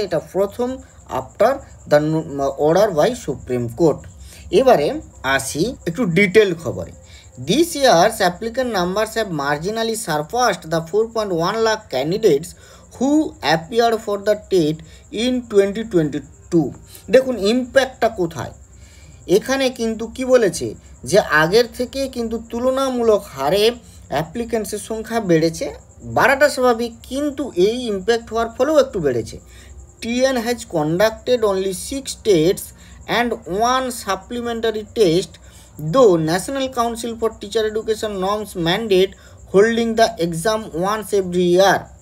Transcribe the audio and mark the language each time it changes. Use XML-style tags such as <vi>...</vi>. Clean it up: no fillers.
<bn>এটা প্রথম</bn> <en>After the order by supreme court.</en> <bn>এবারে আসি একটু ডিটেল খবরে।</bn> <en>This year's applicant numbers have marginally surpassed the 4.1 lakh candidates who appeared for the TET in 2022।</en> <bn>দেখুন ইম্প্যাক্টটা কোথায়। এখানে কিন্তু কি বলেছে যে আগের থেকে কিন্তু তুলনামূলক হারে অ্যাপ্লিকেন্টসের সংখ্যা বেড়েছে। বাড়াটা স্বাভাবিক, কিন্তু এই ইম্প্যাক্ট হওয়ার ফলেও একটু বেড়েছে।</bn> <en>TN has conducted only 6 tests and 1 supplementary test, though National Council for Teacher Education norms mandate holding the exam once every year।</en>